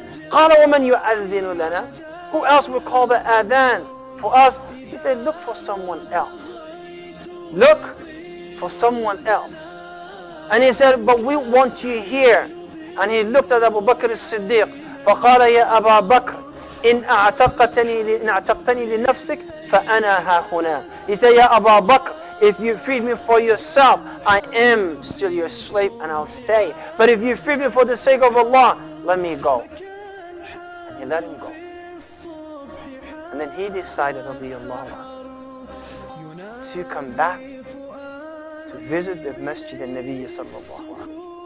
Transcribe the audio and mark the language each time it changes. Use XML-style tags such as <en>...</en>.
<ar>قال ومن يؤذن لنا?</ar> <en>Who else will call the adhan for us? He said, look for someone else. Look for someone else. And he said, but we want you here. And he looked at Abu Bakr as-Siddiq.</en> <ar>فقال يا أبا بكر إن أعتقتني لنفسك فأنا ها هنا.</ar> <en>He said,</en> <ar>يا أبا بكر,</ar> <en>if you freed me for yourself, I am still your slave and I'll stay. But if you free me for the sake of Allah, let me go. And he let him go. And then he decided, radiallahu anhu, to come back to visit the Masjid al-Nabi sallallahu alayhi wa sallam.</en>